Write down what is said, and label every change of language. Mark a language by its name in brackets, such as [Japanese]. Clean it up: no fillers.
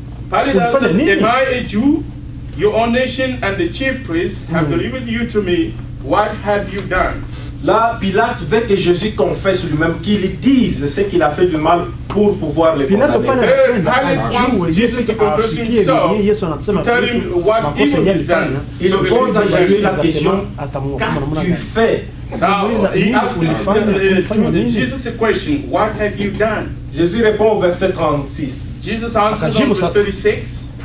[English] Pilate answered, am I a Jew? Your own nation and the chief priests have delivered you to me. What have you done? [French] Là, Pilate veut que Jésus confesse lui-même, qu'il dise ce qu'il a fait du mal pour pouvoir le condamner. [English] Pilate wants Jesus to confess himself, to tell him what evil he's done. [French] Il pose à Jésus la question, qu'as-tu fait? [English] He asked Jesus a question, what have you done? [French] Jésus répond au verset 36. [English] Jesus answered on verse 36.